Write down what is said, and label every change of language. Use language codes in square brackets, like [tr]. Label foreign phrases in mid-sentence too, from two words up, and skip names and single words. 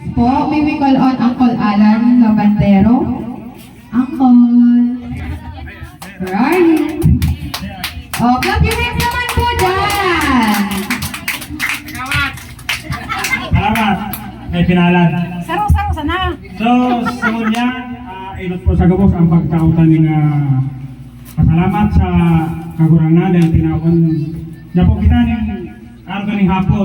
[en] po, may we call on Uncle Alan Labandero. Uncle. Where are you? Oh, clap your hands [bik] naman po dyan. Salamat. May pinalan. Sarong-sarong sana. So, sunod niya, ilot po sa gabos ang pagkautan ng pasalamat sa kagurangan dahil tinawan niya po kita ng araw kaning hapon.